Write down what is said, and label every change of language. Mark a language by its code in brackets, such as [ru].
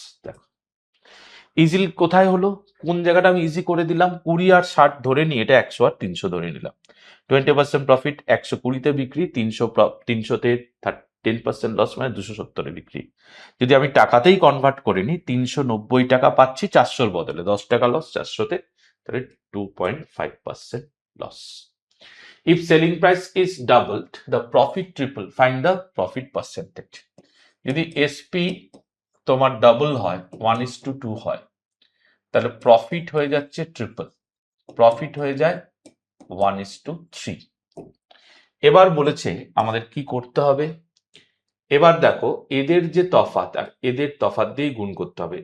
[bn] দেখো ইজি কোথায় হলো, কোন জায়গাটা আমি ইজি করে দিলাম, 20 আর 60 ধরে নিই, এটা 100 আর 300 ধরে নিলাম। 20% প্রফিট, 120-তে বিক্রি, 300-তে 10% লস, মানে 270-এ বিক্রি। যদি আমি টাকাতেই কনভার্ট করে নিই, 390 টাকা পাচ্ছি 400-র বদলে, 10 টাকা লস 400-তে, তাহলে 2.5% loss. [en] If selling price is doubled, the profit triple. Find the profit percentage. [bn] যদি এসপি তোমার ডাবল হয়, 1:2 হয়, তাহলে প্রফিট হয়ে যাচ্ছে ট্রিপল, প্রফিট হয়ে যায় 1:3। এবার বলেছে আমাদের কি করতে হবে। এবার দেখো, এদের যে তফাৎ, আর এদের তফাৎ দিয়েই গুণ করতে হবে।